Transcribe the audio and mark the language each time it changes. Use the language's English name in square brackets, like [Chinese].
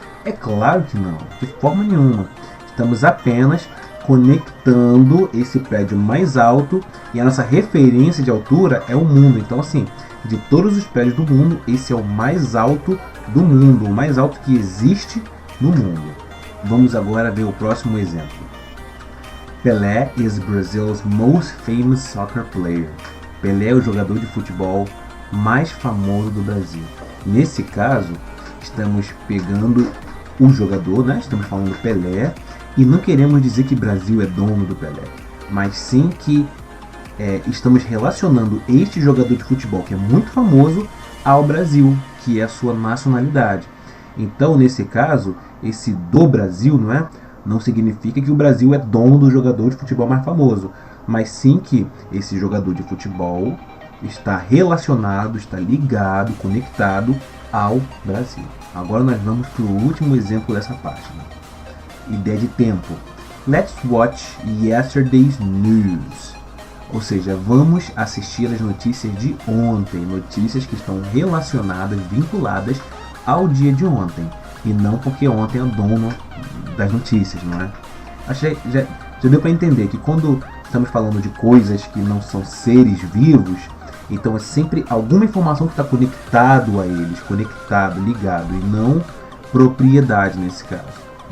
[Portuguese] É claro que não, de forma nenhuma. Estamos apenas conectando esse prédio mais alto e a nossa referência de altura é o mundo. Então, assim, de todos os prédios do mundo, esse é o mais alto do mundo, o mais alto que existe no mundo. Vamos agora ver o próximo exemplo. [English] Pelé is Brazil's most famous soccer player. [Portuguese] Pelé é o jogador de futebol mais famoso do Brasil. Nesse caso, estamos pegando o jogador, né? Estamos falando do Pelé, e não queremos dizer que Brasil é dono do Pelé, mas sim que estamos relacionando este jogador de futebol, que é muito famoso, ao Brasil, que é a sua nacionalidade. Então, nesse caso, esse do Brasil, não é? Não significa que o Brasil é dono do jogador de futebol mais famoso, mas sim que esse jogador de futebol está relacionado, está ligado, conectado ao Brasil. Agora nós vamos para o último exemplo dessa página. Ideia de tempo. [English] Let's watch yesterday's news. [Portuguese] Ou seja, vamos assistir as notícias de ontem, notícias que estão relacionadas, vinculadas ao dia de ontem, e não porque ontem é o dono das notícias, não é? Acho que já deu para entender que quando estamos falando de coisas que não são seres vivos, então é sempre alguma informação que está conectado a eles, conectado, ligado, e não propriedade nesse caso.